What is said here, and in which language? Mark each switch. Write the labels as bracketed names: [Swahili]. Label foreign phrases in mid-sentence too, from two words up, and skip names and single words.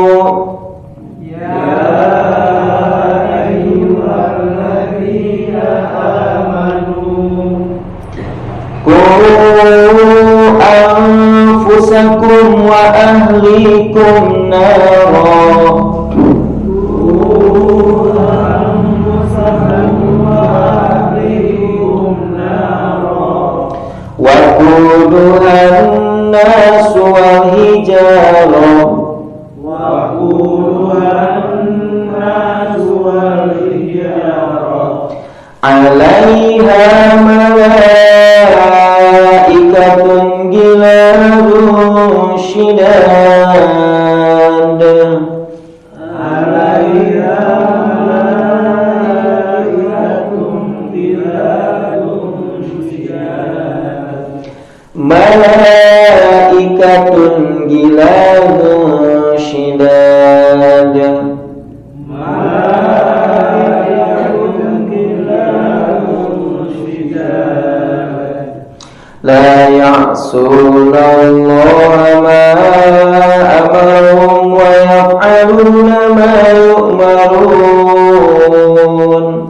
[Arabic] أنفسكم وأهليكم نارا وقودها الناس والحجارة عليها ملائكة غلاظ شداد عليها ملائكة غلاظ شداد ملائكة غلاظ شداد لا يعصون الله ما أمرهم ويفعلون ما يؤمرون.